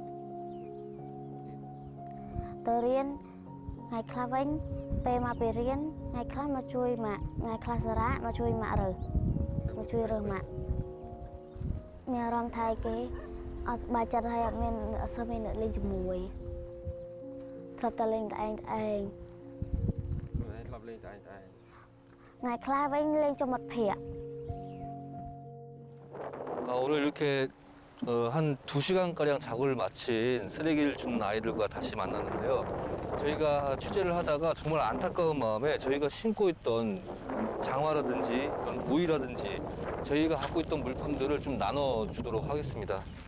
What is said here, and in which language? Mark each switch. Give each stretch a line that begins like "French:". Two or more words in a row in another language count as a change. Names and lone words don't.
Khmer: ថ្ងៃខ្លះវិញពេលមកពីរៀនថ្ងៃខ្លះមកជួយម៉ាក់ថ្ងៃខ្លះសារ៉ាមកជួយម៉ាក់រើសមកជួយរើសម៉ាក់មានអារម្មណ៍ថាគេអត់សប្បាយចិត្តហើយអត់មានអត់សូវមានអ្នកលេងជាមួយធ្លាប់តែលេងតែឯង ធ្លាប់លេងតែឯង ថ្ងៃខ្លះវិញលេងជាមួយមិត្តភ័ក្តិ
Korean: 오늘 이렇게 한 2시간가량 작업을 마친 쓰레기를 줍는 아이들과 다시 만났는데요. 저희가 취재를 하다가 정말 안타까운 마음에 저희가 신고 있던 장화라든지 우유라든지 저희가 갖고 있던 물품들을 좀 나눠주도록 하겠습니다.